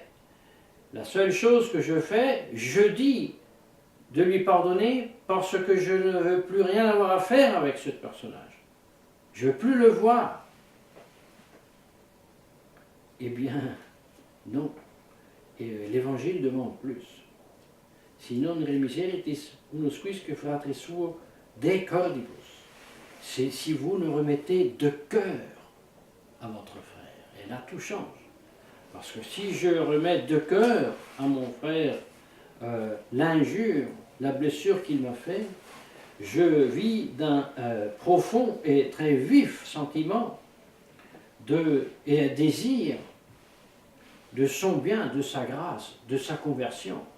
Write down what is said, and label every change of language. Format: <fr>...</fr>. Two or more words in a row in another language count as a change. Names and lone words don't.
<fr>La seule chose que je fais, je dis de lui pardonner parce que je ne veux plus rien avoir à faire avec ce personnage. Je ne veux plus le voir. Eh bien, non. Et l'Évangile demande plus.</fr> <la>Si non remiseritis unus quisque fratris suo de cordibus.</la> <fr>C'est si vous ne remettez de cœur à votre frère. Et là, tout change. Parce que si je remets de cœur à mon frère l'injure, la blessure qu'il m'a fait, je vis d'un profond et très vif sentiment et un désir de son bien, de sa grâce, de sa conversion.</fr>